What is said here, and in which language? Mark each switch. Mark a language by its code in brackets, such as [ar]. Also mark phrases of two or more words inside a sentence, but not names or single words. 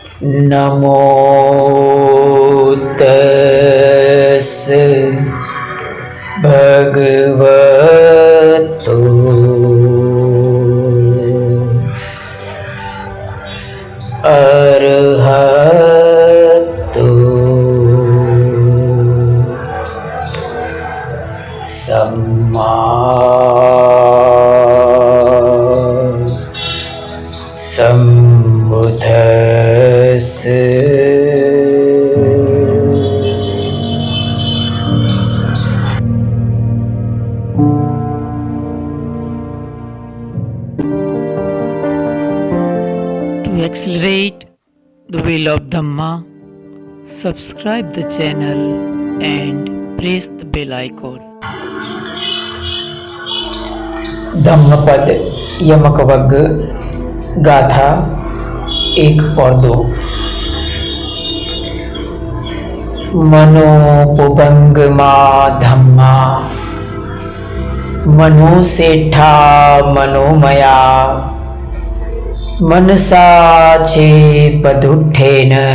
[pi] नमो तस् भगवतो अरहतो सम्मा सम्बुद्धस्स। [en] To accelerate the wheel of Dhamma, subscribe the channel and press the bell icon. [hi] धम्मपद यमक वग्ग गाथा 1 और 2। [pi] मनोपुबंगमा धम्मा मनुसेठा मनोमया मनसा चेपदुट्ठेन